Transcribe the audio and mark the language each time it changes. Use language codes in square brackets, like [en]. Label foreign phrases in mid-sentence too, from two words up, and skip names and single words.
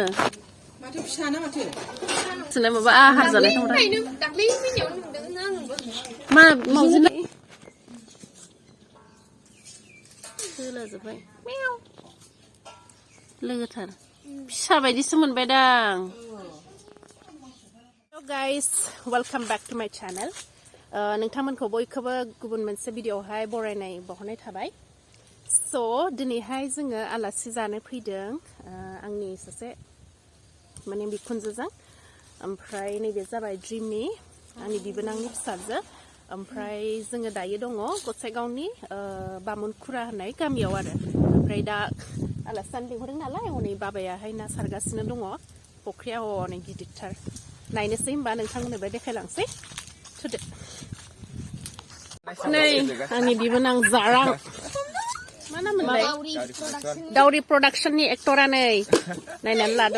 [brx] माथो फिसा ना माथो सोलाय माबा आहार जानाय थांबाय दाख्लै मिनियाव नुदों आंबो मा मावजिना सोलाजोब्बाय मेव लोगोथार फिसा बायदिसो मोनबाय दां [en] Hello guys, welcome back to my channel. [brx] नोंथांमोनखौ बयखौबो गुबुन मोनसे भिडिअआवहाय बरायनाय बावहरनाय थाबाय. So दिनैहाय जोङो आलासि जानो फैदों आंनि सासे माने बिखुनजोजों ओमफ्राय नैबे जाबाय ड्रिमनि आंनि बिबोनांनि फिसाजो ओमफ्राय जोङो दायो दङ गसाइगावनि बामुनखुरा होननाय गामियाव आरो ओमफ्राय दा आलासि जानो लिंहरदों नालाय हनै बाबायाहाय ना सारगासिनो दङ फख्रिया हनै गिदिरथार नायनोसै होमबा नोंथांमोननोबो देखायलांसै थुदो नै आंनि बिबोनां जारां मा नाममोनलाय दावरि प्रडाक्शननि एक्टरा नै नायनानै लाद'